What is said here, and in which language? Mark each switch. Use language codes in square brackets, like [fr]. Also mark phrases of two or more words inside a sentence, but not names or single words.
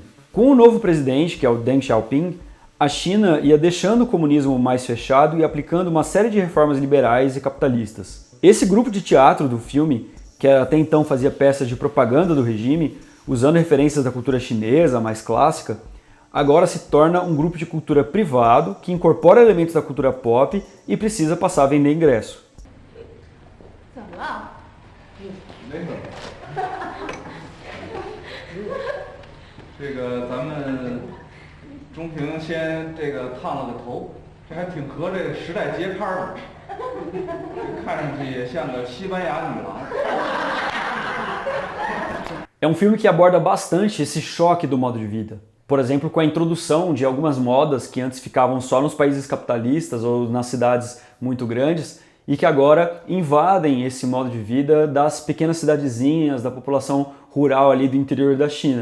[pt] Com o novo presidente, que é o Deng Xiaoping, a China ia deixando o comunismo mais fechado e aplicando uma série de reformas liberais e capitalistas. Esse grupo de teatro do filme, que até então fazia peças de propaganda do regime, usando referências da cultura chinesa mais clássica, agora se torna um grupo de cultura privado que incorpora elementos da cultura pop e precisa passar a vender ingresso. [zh] 中平先烫了个头，这还挺合这个时代节拍的，看上去也像个西班牙女郎。 [pt] É um filme que aborda bastante esse choque do modo de vida. Por exemplo, com a introdução de algumas modas que antes ficavam só nos países capitalistas ou nas cidades muito grandes e que agora invadem esse modo de vida das pequenas cidadezinhas, da população rural ali do interior da China.